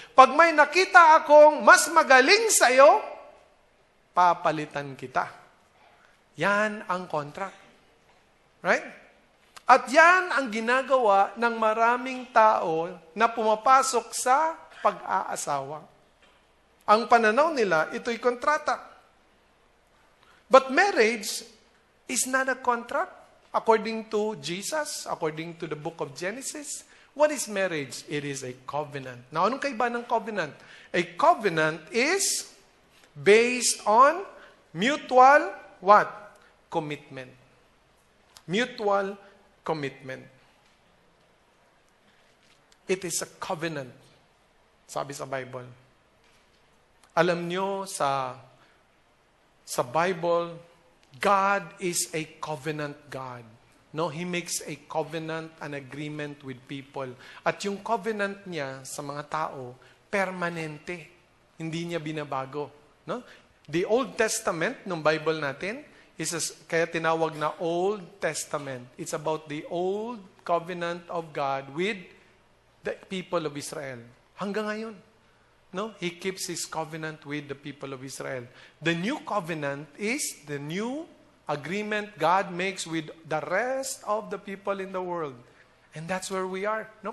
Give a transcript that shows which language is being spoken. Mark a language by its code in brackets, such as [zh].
[tl] Pag may nakita akong mas magaling sa'yo, papalitan kita. Yan ang contract. Right? At yan ang ginagawa ng maraming tao na pumapasok sa pag-aasawa. Ang pananaw nila, ito'y kontrata. [en] But marriage is not a contract. According to Jesus, according to the book of Genesis, what is marriage? It is a covenant. Now, [tl] anong kaiba ng [en] covenant? A covenant is based on mutual what? Commitment. Mutual commitment. It is a covenant. [tl] Sabi sa Bible. Alam nyo, sa Bible, [en] God is a covenant God. No, He makes a covenant, an agreement with people. [tl] At yung covenant niya sa mga tao, permanente. Hindi niya binabago. No? [en] The Old Testament, [tl] ng Bible natin, kaya tinawag na [en] Old Testament. It's about the old covenant of God with the people of Israel. [tl] Hanggang ngayon. [en] No? He keeps His covenant with the people of Israel. The new covenant is the new agreement God makes with the rest of the people in the world. And that's where we are. No?